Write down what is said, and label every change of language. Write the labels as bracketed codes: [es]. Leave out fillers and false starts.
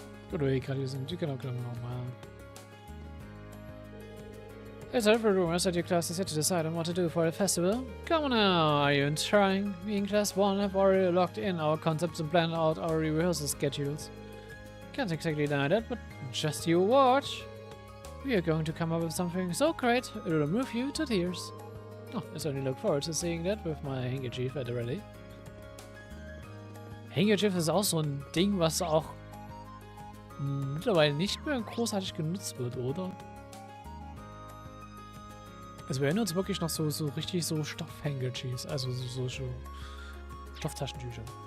[de] Gut, ich kann diesen, die können auch nochmal. [en] There's several rumors that your class is yet to decide on what to do for the festival. Come on now, are you trying? We in class 1 have already locked in our concepts and planned out our rehearsal schedules. Can't exactly deny that, but just you watch. We are going to come up with something so great, it will move you to tears. Oh, I certainly look forward to seeing that with my handkerchief at the ready. [de] Handkerchief ist auch so ein Ding, was auch mittlerweile nicht mehr großartig genutzt wird, oder? Also wir erinnern uns wirklich noch so richtig so Stoffhandkerchiefs, also so Stofftaschentücher.